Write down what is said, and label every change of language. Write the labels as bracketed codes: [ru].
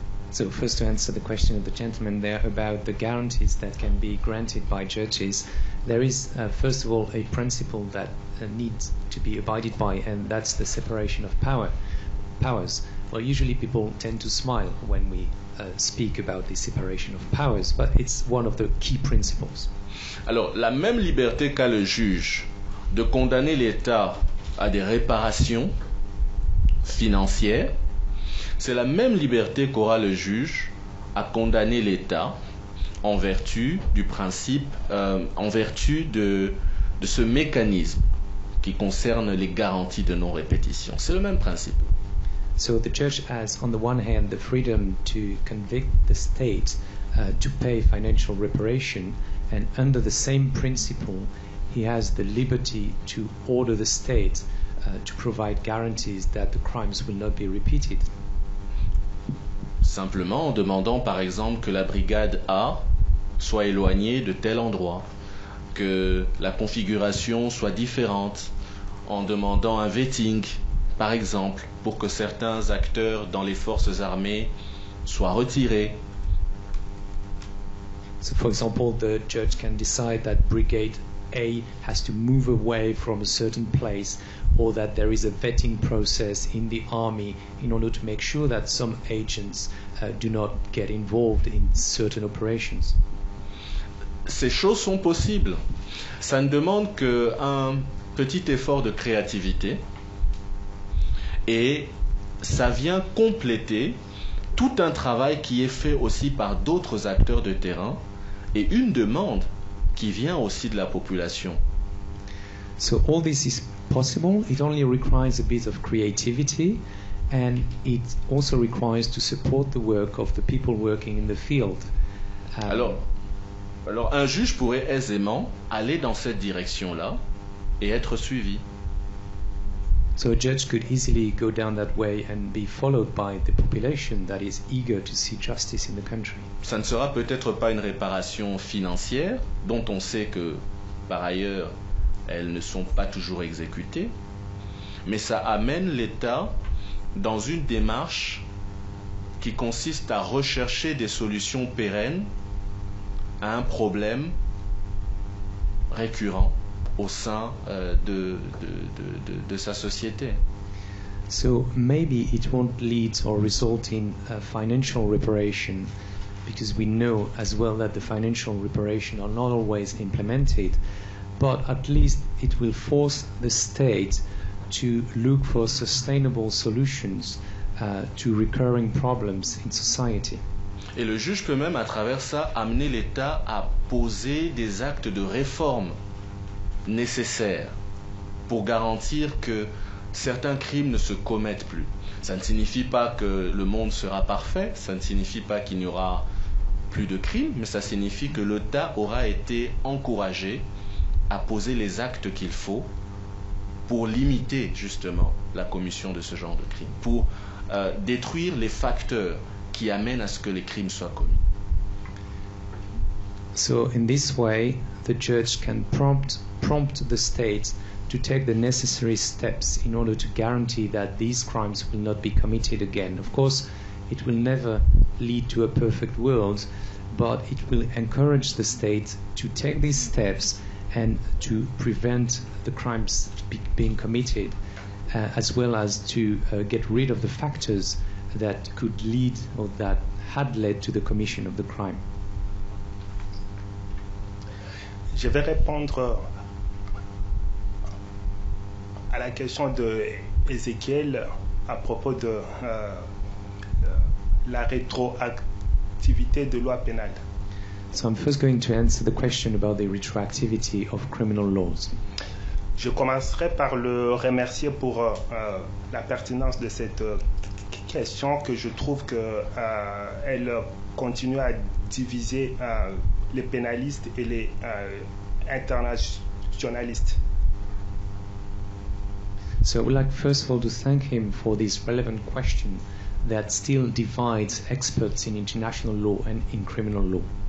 [en] So first, to answer the question of the gentleman there about the guarantees that can be granted by judges, there is first of all a principle that needs to be abided by, and that's the separation of powers. Well, usually people tend to smile when we speak about the separation of powers, but it's one of the key principles. [fr] Alors, la même liberté qu'a le juge de condamner l'État à des réparations financières, c'est la même liberté qu'aura le juge à condamner l'État en vertu du principe, en vertu de ce mécanisme qui concerne les garanties de non-répétition. C'est le même principe. [en] So the judge has, on the one hand, the freedom to convict the state to pay financial reparation, and under the same principle, he has the liberty to order the state to provide guarantees that the crimes will not be repeated. [fr] Simplement en demandant par exemple que la brigade A soit éloignée de tel endroit, que la configuration soit différente, en demandant un vetting par exemple pour que certains acteurs dans les forces armées soient retirés. [en] So for example, the judge can decide that Brigade A has to move away from a certain place, or that there is a vetting process in the army in order to make sure that some agents do not get involved in certain operations. [fr] Ces choses sont possibles. Ça ne demande qu'un petit effort de créativité et ça vient compléter tout un travail qui est fait aussi par d'autres acteurs de terrain et une demande qui vient aussi de la population. [en] So all this is possible. It only requires a bit of creativity, and it also requires to support the work of the people working in the field. [fr] Alors un juge pourrait aisément aller dans cette direction-là et être suivi. [en] So a judge could easily go down that way and be followed by the population that is eager to see justice in the country. [fr] Ça ne sera peut-être pas une réparation financière, dont on sait que, par ailleurs, elles ne sont pas toujours exécutées, mais ça amène l'État dans une démarche qui consiste à rechercher des solutions pérennes à un problème récurrent au sein de sa société. [en] So maybe it won't lead or result in financial reparation, because we know as well that the financial reparation are not always implemented, but at least it will force the state to look for sustainable solutions to recurring problems in society. [fr] Et le juge peut même à travers ça amener l'État à poser des actes de réforme nécessaires pour garantir que certains crimes ne se commettent plus. Ça ne signifie pas que le monde sera parfait, ça ne signifie pas qu'il n'y aura plus de crimes, mais ça signifie que l'État aura été encouragé à poser les actes qu'il faut pour limiter justement la commission de ce genre de crimes, pour détruire les facteurs qui amènent à ce que les crimes soient commis. [en] So in this way, the judge can prompt the state to take the necessary steps in order to guarantee that these crimes will not be committed again. Of course, it will never lead to a perfect world, but it will encourage the state to take these steps and to prevent the crimes being committed, as well as to get rid of the factors that could lead or that had led to the commission of the crime. [fr] Je vais répondre à la question de Ézéchiel à propos de la rétroactivité de loi pénale. [en] So I'm first going to answer the question about the retroactivity of criminal laws. [fr] Je commencerai par le remercier pour la pertinence de cette question, que je trouve que elle continue à diviser les pénalistes et les internationalistes. [en] So I would like first of all to thank him for this relevant question that still divides experts in international law and in criminal law.